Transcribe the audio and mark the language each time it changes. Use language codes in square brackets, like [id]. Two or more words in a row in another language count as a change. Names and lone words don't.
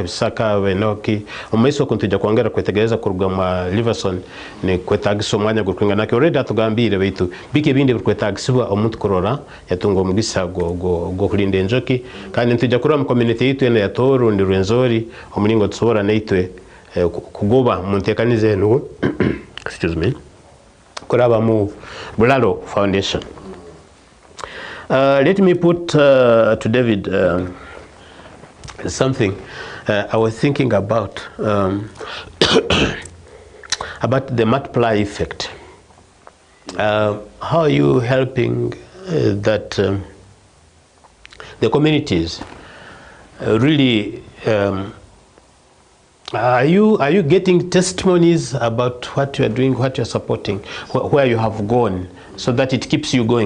[ttj] bisaka benoki omaiso kuntujja kwongera kwetegereza kuruga ma Liverson ne kwetagisa omwanya gukwinga nake already atugambire baitu bike bindi kwetagisibwa omuntu korora yatunga omugisa go kulinda enjoki kandi ntujja kurwa mu community yitu ene ya Toru ndi Rwenzori omulingo tusobora neitwe kugoba muntekanize no [en] excuse me [ttj] Kuraba mu Bulalo Foundation. [en] Let me put to David something I was thinking about the multiply effect. How are you helping that the communities really are you getting testimonies about what you are doing, what you are supporting, where you have gone, so that it keeps you going?